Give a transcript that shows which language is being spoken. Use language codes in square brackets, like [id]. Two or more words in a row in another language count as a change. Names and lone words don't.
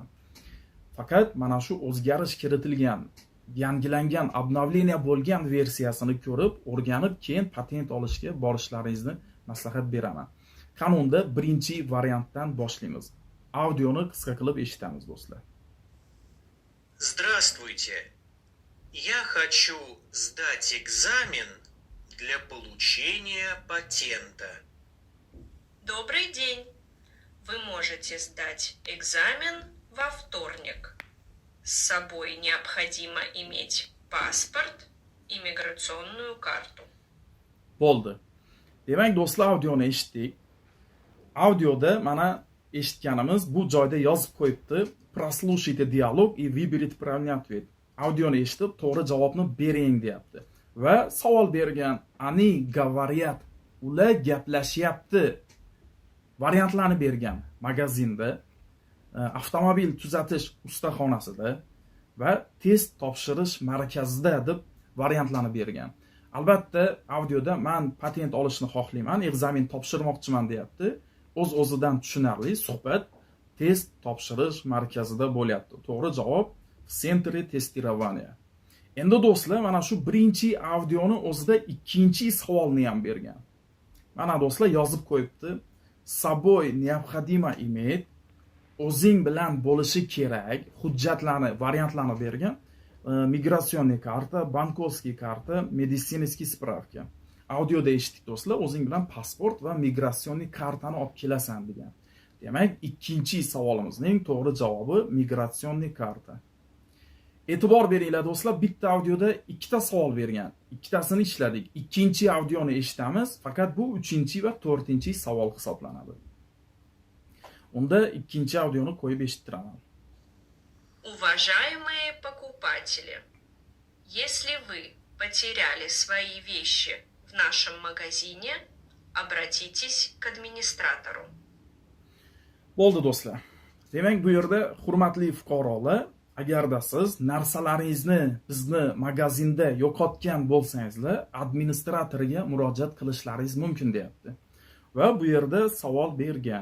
[uz] Faqat mana shu o'zgarish kiritilgan, yangilangan, obnovleniya bo'lgan versiyasini ko'rib, o'rganib, keyin patent olishga borishlaringizni maslahat beraman. Qanunda birinchi variantdan boshlaymiz. Audioni qisqa qilib eshitamiz do'stlar. [ru] Здравствуйте. Я хочу сдать экзамен для получения патента. Добрый день. Вы можете сдать экзамен во вторник. С собой необходимо иметь паспорт и миграционную карту. [uz] Bo'ldi. Demak, do'stlar, audioni eshitdik. Audioda mana eshitganimiz bu joyda yozib qo'yibdi. [ru] Прослушайте диалог и выберите правильный ответ. [uz] Audioni eshitib, to'g'ri javobni bering deyapti. Va savol bergan, [ru] они говорят, [uz] ular gaplashyapti. Variantlarni bergan magazinda, avtomobil tuzatish ustaxonasida va test topshirish markazida deb variantlarni bergan. Albatta, audioda men patent olishni xohlayman, ekzamen topshirmoqchiman deyapti. O'z-o'zidan tushunarli suhbat test topshirish markazida bo'lyapti. To'g'ri javob [ru] Центр тестирования. [uz] Endi do'stlar, mana shu birinchi audioni o'zida ikkinchi savolni ham bergan. Mana do'stlar yozib qo'yibdi. С собой необходимо иметь, o'zing bilan bo'lishi kerak hujjatlarni, variantlarni bergan. [ru] Миграционный карта, банковский карта, медицинский справка. [uz] Audioda eshitdik do'stlar, o'zing bilan pasport va migratsionniy kartani olib kelasan degan. Demak, ikkinchi savolimizning to'g'ri javobi [ru] миграционный карта. [uz] E'tibor beringlar do'stlar, bitta audioda ikkita savol bergan. Ikkitasini ishladik. Ikkinchi audioni eshitamiz, faqat bu 3-chi va 4-chi savol hisoblanadi. Unda ikkinchi audioni qo'yib eshittiraman. Уважаемые покупатели, если вы потеряли свои вещи в нашем магазине, обратитесь к администратору. Bo'ldi do'stlar. Demak, bu yerda hurmatli fuqarolar, agarda siz narsalaringizni bizni magazinda yo'qotgan bo'lsangizlar, administratoriga murojaat qilishlaringiz mumkin deyapti. Va bu yerda savol bergan.